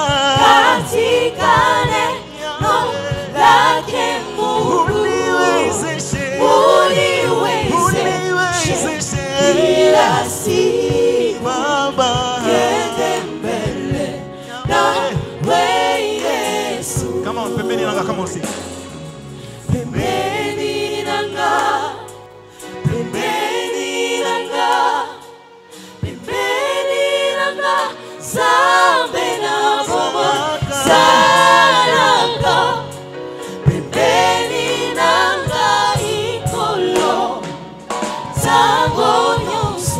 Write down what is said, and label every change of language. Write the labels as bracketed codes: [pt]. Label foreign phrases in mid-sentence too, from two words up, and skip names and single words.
[sw] neno lake Mungu. uniwezeshe Uniwezeshe kila siku Baba. niende mbele nawe Yesu. [en] Come on, [ln] pembeni nanga, [en] come on, sing. [ln] Pembeni nanga, pembeni nanga, pembeni nanga, zambe na bomo salanga. Pembeni nanga ikolo, zango nyonso.